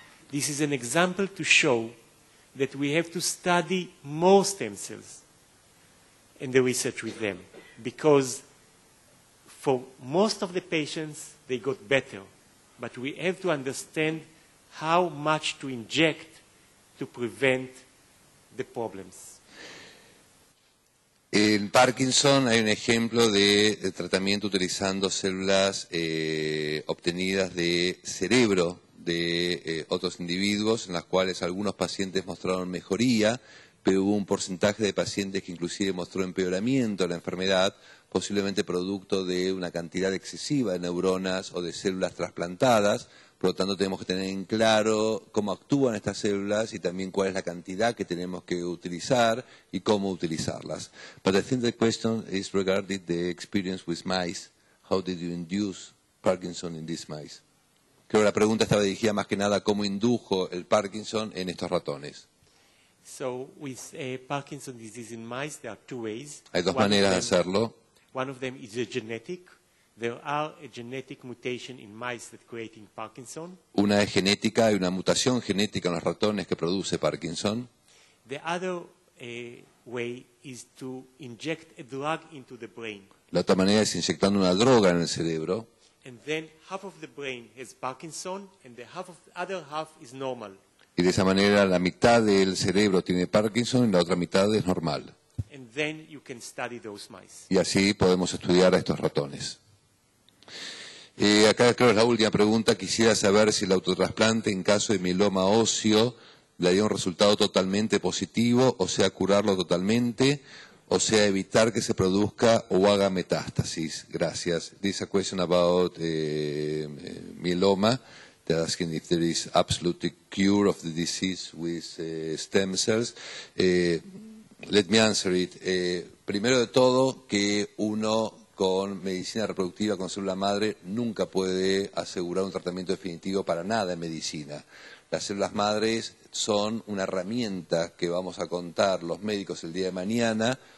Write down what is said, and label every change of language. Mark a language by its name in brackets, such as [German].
[English] This is an example to show that we have to study more stem cells and the research with them, because for most of the patients they got better, but we have to understand how much to inject to prevent the problems. [Spanish] En Parkinson hay un ejemplo de tratamiento utilizando células obtenidas de cerebro de otros individuos, en las cuales algunos pacientes mostraron mejoría, pero hubo un porcentaje de pacientes que inclusive mostró empeoramiento de la enfermedad, posiblemente producto de una cantidad excesiva de neuronas o de células trasplantadas. Por lo tanto, tenemos que tener en claro cómo actúan estas células y también cuál es la cantidad que tenemos que utilizar y cómo utilizarlas. [English] But I think the question is regarding the experience with mice. How did you induce Parkinson in these mice? [Spanish] Creo que la pregunta estaba dirigida más que nada a cómo indujo el Parkinson en estos ratones. [English] So with Parkinson's disease in mice, there are two ways. [Spanish] Hay dos maneras de hacerlo. [English] One of them is a genetic. There are a genetic mutation in mice that creating Parkinson. [Spanish] Una es genética, hay una mutación genética en los ratones que produce Parkinson. [English] The other way is to inject a drug into the brain. [Spanish] La otra manera es inyectando una droga en el cerebro. [English] And then half of the brain has Parkinson and the other half is normal. [Spanish] Y de esa manera la mitad del cerebro tiene Parkinson y la otra mitad es normal. [English] And then you can study those mice. [Spanish] Y así podemos estudiar a estos ratones. Acá creo que es la última pregunta. Quisiera saber si el autotrasplante en caso de mieloma óseo le daría un resultado totalmente positivo, o sea, curarlo totalmente, o sea, evitar que se produzca o haga metástasis. Gracias. [English] This is a question about myeloma. They're asking if there is absolute cure of the disease with stem cells. Let me answer it. [Spanish] Primero de todo, que uno con medicina reproductiva, con célula madre, nunca puede asegurar un tratamiento definitivo para nada en medicina. Las células madres son una herramienta que vamos a contar los médicos el día de mañana